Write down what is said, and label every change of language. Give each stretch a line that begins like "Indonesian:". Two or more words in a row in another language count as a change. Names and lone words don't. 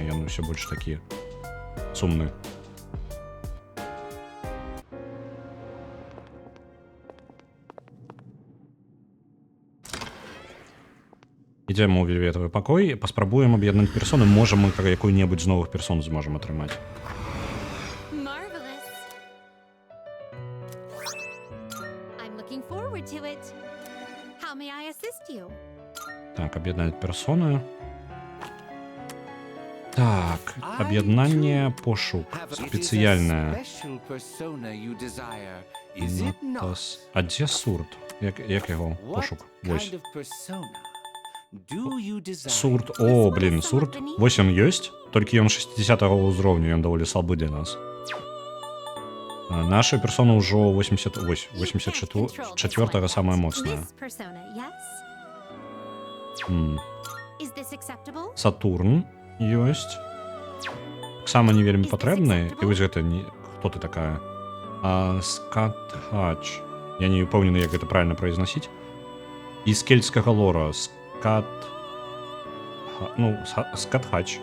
Belarusian: Ён усё больш такі сумны. Ідзем у вельветавы пакой, паспрабуем аб'яднаць персоны. Можа, мы якую-небудзь з новых персон зможам атрымаць.
English: marvelous. I'm looking forward to it. How may I assist you?
Belarusian: Так, аб'яднаць персоны. Так, аб'яднанне, пошук. Спецыяльнае. А дзе сурт? Як яго пошук? Вось. Сурт. О, блин, сурт. Вось ён ёсць, толькі ён 60-го ўзроўню, ён даволі слабы для нас. Наша персона ўжо 84-го самая моцная.
English: This persona, yes? Is this acceptable?
Belarusian: Сатурн ёсць. Таксама не вельмі патрэбны. І вось гэта не... Хто ты такая? Скатхач. Я не упэўнены, як гэта правильно произносіць. Из кельтскага лора. Скатхач.